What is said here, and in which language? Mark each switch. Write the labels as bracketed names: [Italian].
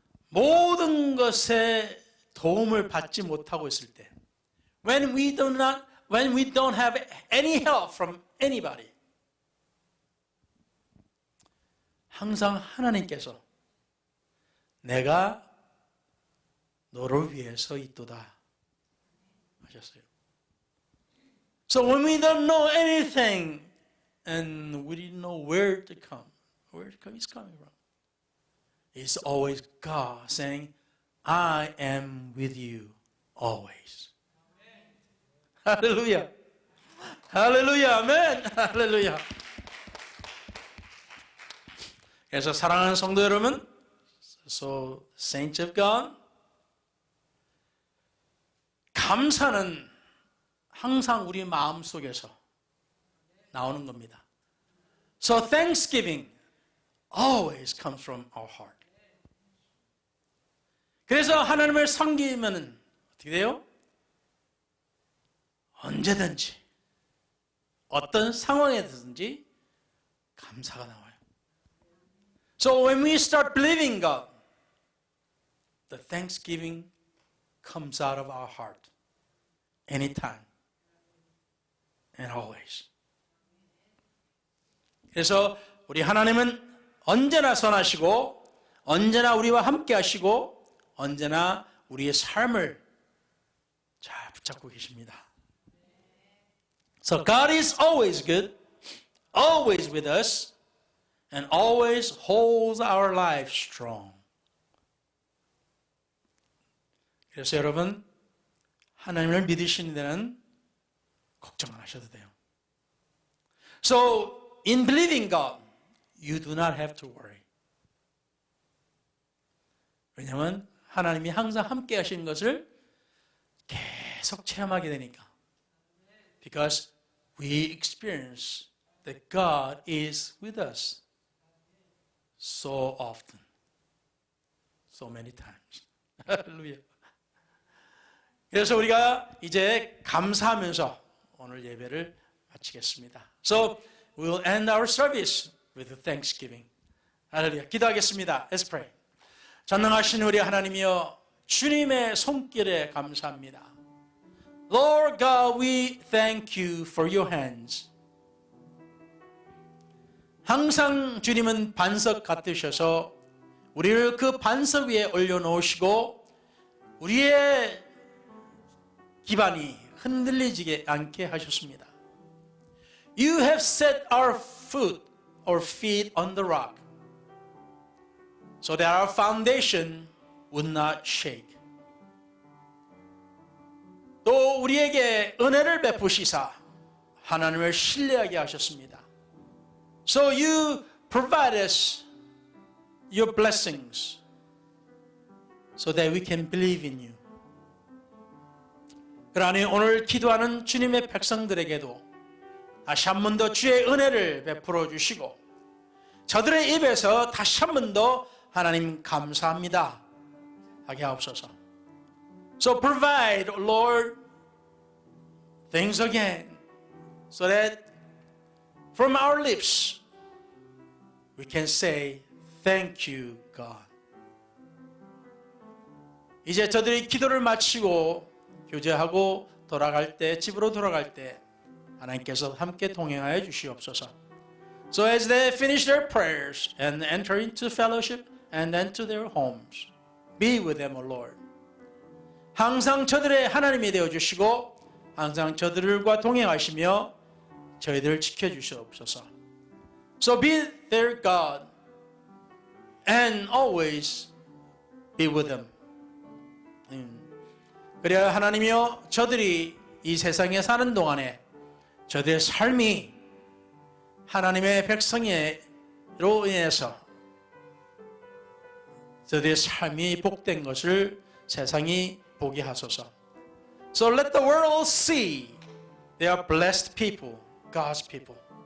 [Korean] 모든 것에 도움을 받지 못하고 있을 때, [English] when we don't have any help from anybody, [Korean] 항상 하나님께서 내가 너를 위해서 있도다 하셨어요. [English] So when we don't know anything and we didn't know where to come, where it's coming from, it's always God saying, I am with you always. [Korean] 할렐루야. 할렐루야. 아멘. 할렐루야. 그래서 사랑하는 성도 여러분, [English] so saints of God, [Korean] 감사는 항상 우리 마음속에서 나오는 겁니다. [English] So thanksgiving always comes from our heart. [Korean] 그래서 하나님을 섬기면 어떻게 돼요? 언제든지 어떤 상황에든지 감사가 나와요. [English] So when we start believing God, the thanksgiving comes out of our heart anytime and always. [Korean] 그래서 우리 하나님은 언제나 선하시고 언제나 우리와 함께 하시고 언제나 우리의 삶을 잘 붙잡고 계십니다. [English] So God is always good, always with us, and always holds our life strong. [Korean] 그래서 여러분, 하나님을 믿으시는 데는 걱정 안 하셔도 돼요. [English] So, in believing God, you do not have to worry. [Korean] 왜냐하면 하나님이 항상 함께 하시는 것을 계속 체험하게 되니까. [English] Because we experience that God is with us so often, so many times. [Korean] 할렐루야. 그래서 우리가 이제 감사하면서 오늘 예배를 마치겠습니다. [English] So we will end our service with thanksgiving. [Korean] 할렐루야. 기도하겠습니다. [English] Let's pray. [Korean] 전능하신 우리 하나님이여, 주님의 손길에 감사합니다. [English] Lord God, we thank you for your hands. [Korean] 항상 주님은 반석 같으셔서 우리를 그 반석 위에 올려놓으시고 우리의 기반이 흔들리지 않게 하셨습니다. [English] You have set our feet on the rock so that our foundation would not shake. [Korean] 또 우리에게 은혜를 베푸시사 하나님을 신뢰하게 하셨습니다. [English] So you provide us your blessings so that we can believe in you. [Korean] 그러니 오늘 기도하는 주님의 백성들에게도 다시 한 번 더 주의 은혜를 베풀어 주시고 저들의 입에서 다시 한 번 더 하나님 감사합니다 하게 하옵소서. [English] So provide, Lord, things again so that from our lips we can say thank you, God. [Korean] 이제 저들이 기도를 마치고 교제하고 돌아갈 때, 집으로 돌아갈 때 하나님께서 함께 동행하여 주시옵소서. [English] So as they finish their prayers and enter into fellowship and enter their homes, be with them, O Lord. [Korean] 항상 저들의 하나님이 되어주시고 항상 저들과 동행하시며 저희들을 지켜주시옵소서. [English] So be their God and always be with them. [Korean] 그래야 하나님이여, 저들이 이 세상에 사는 동안에 저들의 삶이 하나님의 백성으로 인해서 저들의 삶이 복된 것을 세상이 보게 하소서. [English] So let the world see they are blessed people, God's people.